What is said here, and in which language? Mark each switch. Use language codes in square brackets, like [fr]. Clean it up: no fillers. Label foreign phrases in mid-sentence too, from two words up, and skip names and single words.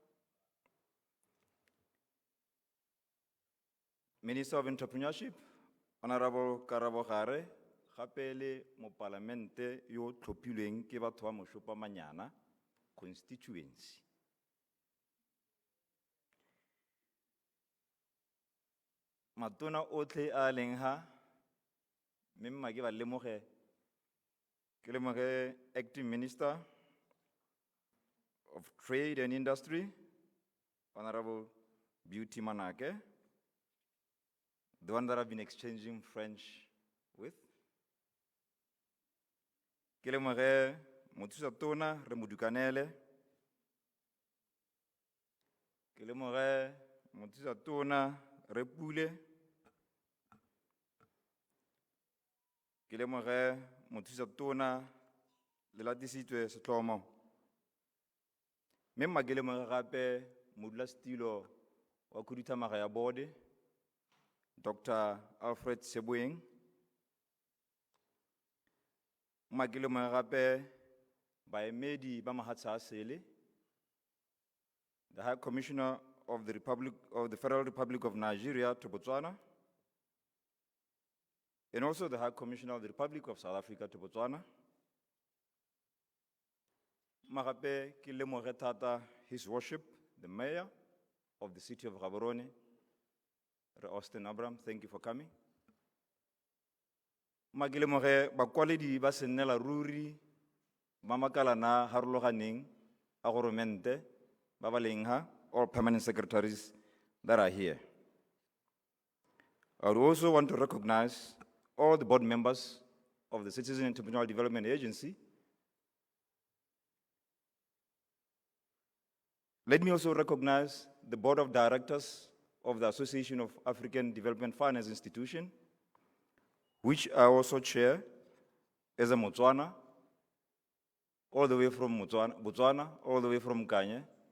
[en] Minister of Entrepreneurship, [tn] Honorable Karabo Khare, Gapele mo Parlamente yo tlhophilweng ke batho ba Moshopa Manyana constituency. Matona otlhe a leng ha mme mmake ba lemoge ke lemoge [en] Acting Minister of Trade and Industry, Honorable Beauty Manake, the one that I've been exchanging French with. [tn] Ke lemoge Mothusa Tona Re Modukanele, ke lemoge Mothusa Tona Re Pule, ke lemoge Mothusa Tona le latisitswe Setlomo, mme mmake lemoge gape modulasetilo wa khuduthamaga ya bode Dr. Alfred Seboeng, mmake lemoge gape baemedi ba mahatsha a sele, [en] the High Commissioner of the Federal Republic of Nigeria to Botswana, and also the High Commissioner of the Republic of South Africa to Botswana. [tn] Magape ke lemoge thata [en] His Worship, the Mayor of the city of Gaborone, Re Austin Abraham, thank you for coming. [tn] Ma ke lemoge bakwaledi ba senela ruri ba makalana harologaneng a goromente ba ba leng ha, [en] all permanent secretaries that are here. I would also want to recognize all the board members of the Citizen Entrepreneurial Development Agency. Let me also recognize the board of directors of the Association of African Development Finance Institution, which I also chair as a Botswana, all the way from Botswana, all the way from Kanye.